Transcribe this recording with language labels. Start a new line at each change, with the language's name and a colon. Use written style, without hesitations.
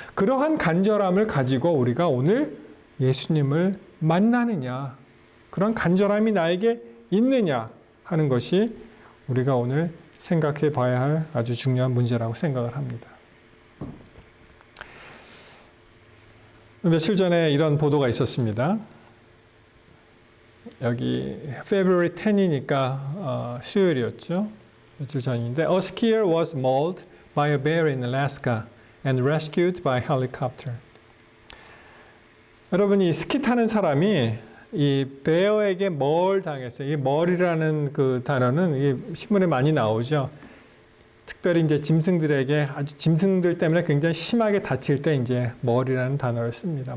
Korean: 그러한 간절함을 가지고 우리가 오늘 예수님을 만나느냐, 그런 간절함이 나에게 있느냐 하는 것이 우리가 오늘 생각해 봐야 할 아주 중요한 문제라고 생각을 합니다. 며칠 전에 이런 보도가 있었습니다. 여기 February 10이니까 수요일이었죠. 며칠 전인데
English: A skier was mauled by a bear in Alaska and rescued by helicopter.
Korean: 여러분 이 스키 타는 사람이 이 베어에게 뭘 당했어요. 이 멀이라는 그 단어는 이게 신문에 많이 나오죠. 특별히 이제 짐승들에게 아주 짐승들 때문에 굉장히 심하게 다칠 때 이제 멀이라는 단어를 씁니다.